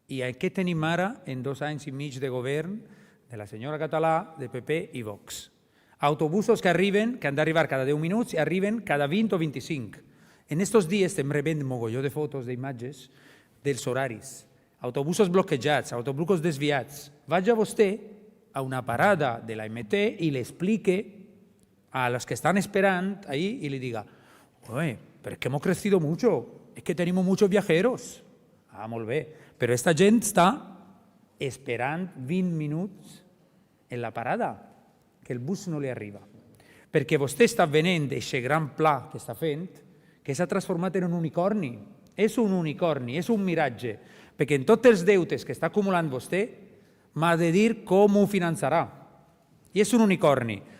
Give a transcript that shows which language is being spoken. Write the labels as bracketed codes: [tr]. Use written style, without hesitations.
[ca] I què tenim ara en 2 anys i mig de govern de la senyora Català, de PP i Vox? Autobusos que arriben, que han d'arribar cada 10 minuts i arriben cada 20 o 25. En estos dies estem rebent mogolló de fotos, d'imatges, dels horaris. Autobusos bloquejats, autobusos desviats. Vaig a vostè a una parada de la MT i le explique [es] a los que están esperando ahí y le diga, oye, pero es que hemos crecido mucho, es que tenemos muchos viajeros. [ca] Ah, molt bé, però esta gent està esperant 20 minuts en la parada, que el bus no li arriba. Perquè vostè està venent aquest gran pla que està fent, que s'ha transformat en un unicorni. És un unicorni, és un miratge, perquè en tots els deutes que està acumulant vostè, m'ha de dir com ho finançarà. I és un unicorni.